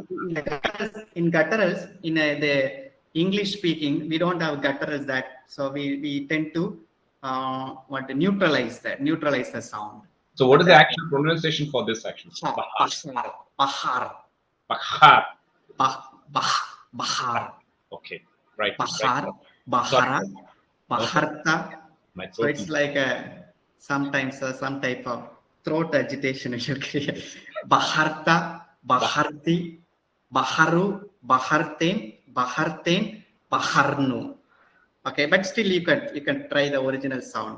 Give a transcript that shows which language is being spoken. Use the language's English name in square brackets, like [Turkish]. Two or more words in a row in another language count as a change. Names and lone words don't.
[English] in gutturals, in the English speaking, we don't have gutturals that. So we tend to neutralize the sound. So what is the actual pronunciation for this action? [Hebrew] Bahar. Bahar. Bahar. [English] Okay, right. [Hebrew] Bahar. [English] Right. [Hebrew] Bahara. Baharta. [English] So throat it's like sometimes some type of throat agitation you should create. [Hebrew] Baharta, Baharti, Baharu, Baharten, Baharten, Baharnu. [English] Okay, but still you can try the original sound.